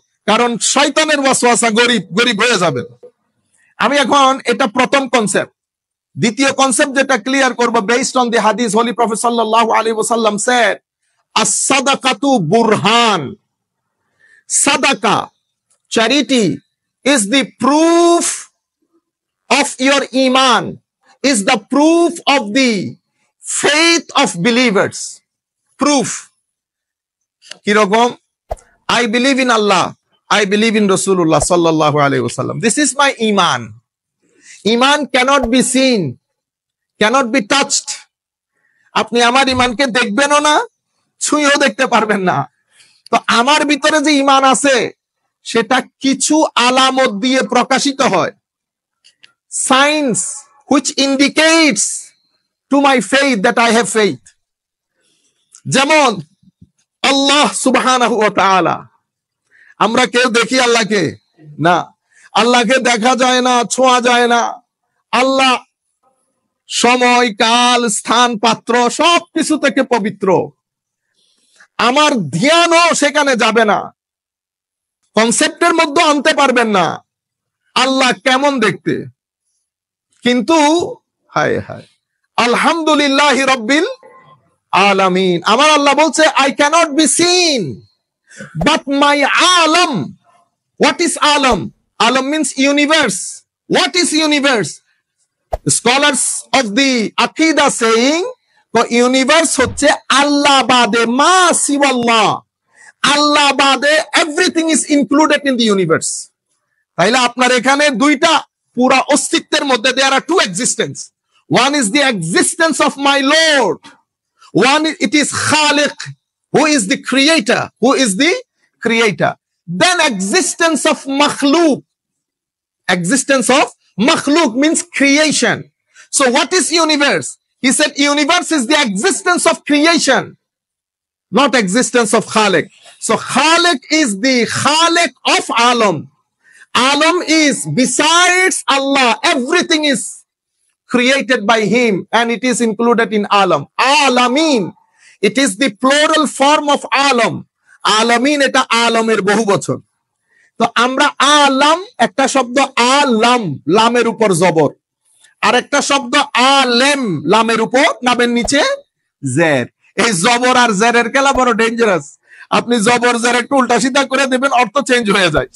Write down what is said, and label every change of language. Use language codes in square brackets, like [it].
[bn] কারণ শয়তানের ওয়াসওয়াসা, গরিব হয়ে যাবেন। আমি এখন এটা প্রথম কনসেপ্ট। দ্বিতীয় কনসেপ্ট যেটা ক্লিয়ার করব, [en] based on the hadith, Holy Prophet sallallahu alaihi wasallam said, [ar] as-sadaqatu burhan. [en] Sadaqa, charity, is the proof of your iman, is the proof of the faith of believers. Proof. Kirogom, I believe in Allah, I believe in Rasulullah sallallahu alaihi wasallam. This is my iman. Iman cannot be seen, cannot be touched. [bn] আপনি আমার ইমানকে দেখবেনও না, ছুঁয়েও দেখতে পারবেন না। তো আমার ভিতরে যে ইমান আছে সেটা কিছু আলামত দিয়ে প্রকাশিত হয়। [en] Signs which indicates to my faith that I have faith. [bn] যেমন আল্লাহ সুবহানাহু ওয়া তাআলা, আমরা কেউ দেখি আল্লাহকে না, আল্লাহকে দেখা যায় না, ছোঁয়া যায় না। আল্লাহ সময়, কাল, স্থান, পাত্র সবকিছু থেকে পবিত্র। আমার ধ্যানও সেখানে যাবে না, কনসেপ্টের মধ্যে আনতে পারবেন না আল্লাহ কেমন দেখতে। কিন্তু হায় হায়, আলহামদুলিল্লাহি রাব্বিল আলামিন, আমার আল্লাহ বলছে [en] I cannot be seen but my alam. What is alam? Alam means universe. What is universe? Scholars of the Aqidah saying the universe [bn] হচ্ছে আল্লাহ বাদে, মা সিওয়াল্লাহ, আল্লাহ বাদে [en] everything is included in the universe. তাইলে আপনার এখানে দুইটা পুরা অস্তিত্বের মধ্যে there are two existence. One is the existence of my Lord. One, it is Khaliq, who is the creator, who is the creator. Then existence of makhluk. Existence of makhluk means creation. So what is universe? He said universe is the existence of creation, not existence of Khaliq. So Khaliq is the Khaliq of Alam. Alam is besides Allah, everything is created by him and it is included in Alam. Alamin, it is the plural form of Alam. [bn] Alamin এটা আলমের বহু বচন। তো আমরা আলাম, একটা শব্দ আলাম, লামের উপর জবর, আর একটা শব্দ আলেম, লামের উপর লামের নিচে জের। এই জবর আর জেরের খেলা বড় ডেঞ্জারাস। আপনি জবর জের একটু উল্টা সিধা করে দেবেন, অর্থ চেঞ্জ হয়ে যায়।